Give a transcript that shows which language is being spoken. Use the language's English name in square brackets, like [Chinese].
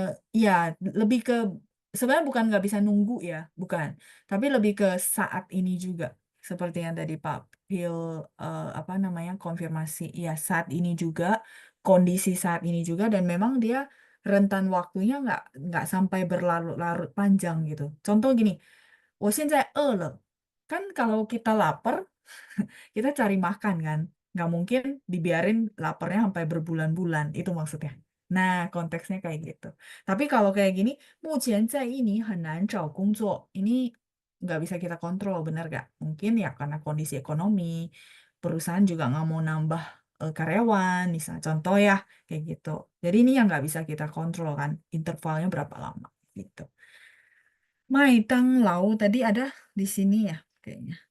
[Indonesian] Ya, lebih ke sebenarnya bukan nggak bisa nunggu ya, bukan. Tapi lebih ke saat ini juga. Seperti yang tadi Pak Pil apa namanya konfirmasi. Ya, saat ini juga, kondisi saat ini juga dan memang dia rentan waktunya nggak sampai berlarut-larut panjang gitu. Contoh gini, [Chinese] 我现在饿了. [Indonesian] Kan kalau kita lapar, kita cari makan kan. Nggak mungkin dibiarin laparnya sampai berbulan-bulan. Itu maksudnya. Nah, konteksnya kayak gitu. Tapi kalau kayak gini, [Chinese] 目前在印尼很难找工作. [Indonesian] Ini nggak bisa kita kontrol, bener nggak? Mungkin ya karena kondisi ekonomi, perusahaan juga nggak mau nambah karyawan, misalnya contoh ya, kayak gitu. Jadi ini yang nggak bisa kita kontrol kan, intervalnya berapa lama gitu. Mai Tang Lau tadi ada di sini ya, kayaknya.